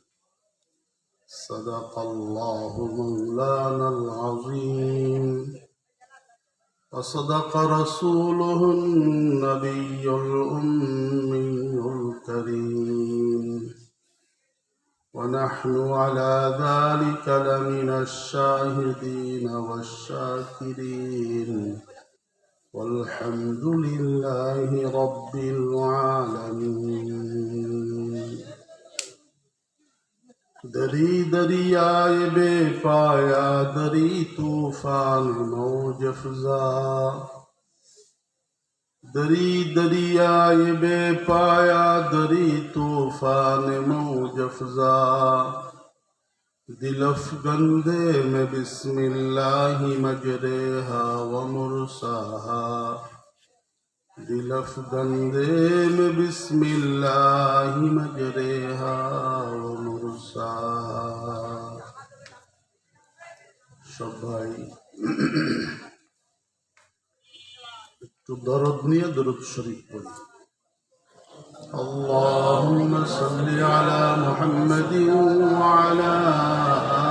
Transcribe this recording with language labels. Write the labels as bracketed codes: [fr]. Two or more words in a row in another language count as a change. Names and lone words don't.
[ar] صدق الله مولانا العظيم وصدق رسوله النبي الأمي الكريم ونحن على ذلك لمن الشاهدين والشاكرين والحمد لله رب العالمين. [fa] درین دریای بی‌پایان درین طوفان موج‌افزا درین دریای بی‌پایان درین طوفان موج‌افزا دل افکندیم [ar] بسم الله مجراها ومرساها [fa] دل افکندیم [ar] بسم الله مجراها ومرساها. [bn] সবাই একটু দরদ নিয়ে দরুদ শরীফ পড়ি। [ar] اللهم صل على محمد وعلى